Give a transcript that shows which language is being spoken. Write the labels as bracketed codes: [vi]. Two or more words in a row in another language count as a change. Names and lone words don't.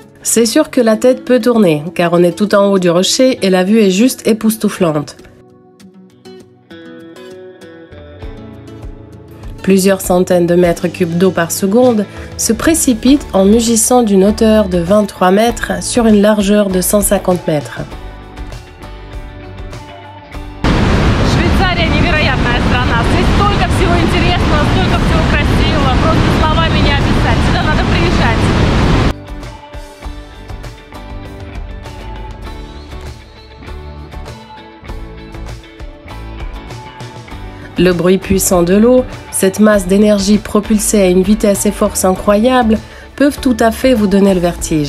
[fr] C'est sûr que la tête peut tourner, car on est tout en haut du rocher et la vue est juste époustouflante. Plusieurs centaines de mètres cubes d'eau par seconde se précipitent en mugissant d'une hauteur de 23 mètres sur une largeur de 150 mètres. [ru] Швейцария невероятная страна. Здесь столько всего интересного, столько всего красивого. Просто словами не описать. Сюда надо приезжать. [fr] Le bruit puissant de l'eau, cette masse d'énergie propulsée à une vitesse et force incroyables, peuvent tout à fait vous donner le vertige.